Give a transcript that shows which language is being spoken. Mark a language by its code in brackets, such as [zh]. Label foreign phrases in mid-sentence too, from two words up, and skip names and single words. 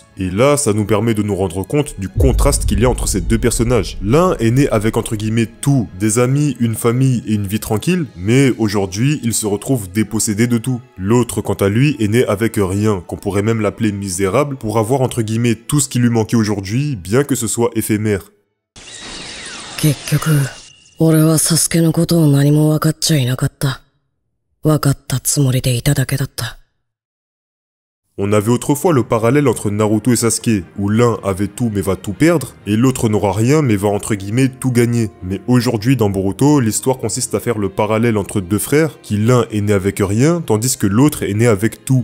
[fr] Et là, ça nous permet de nous rendre compte du contraste qu'il y a entre ces deux personnages. L'un est né avec entre guillemets tout, des amis, une famille et une vie tranquille, mais aujourd'hui, il se retrouve dépossédé de tout. L'autre, quant à lui, est né avec rien, qu'on pourrait même l'appeler misérable, pour avoir entre guillemets tout ce qui lui manquait aujourd'hui, bien que ce soit éphémère. [ja] 結局俺はサスケのことを何も分かっちゃいなかった。分かったつもりでいただけだった。 [fr] On avait autrefois le parallèle entre Naruto et Sasuke, où l'un avait tout mais va tout perdre, et l'autre n'aura rien mais va entre guillemets tout gagner. Mais aujourd'hui dans Boruto, l'histoire consiste à faire le parallèle entre deux frères, qui l'un est né avec rien, tandis que l'autre est né avec tout.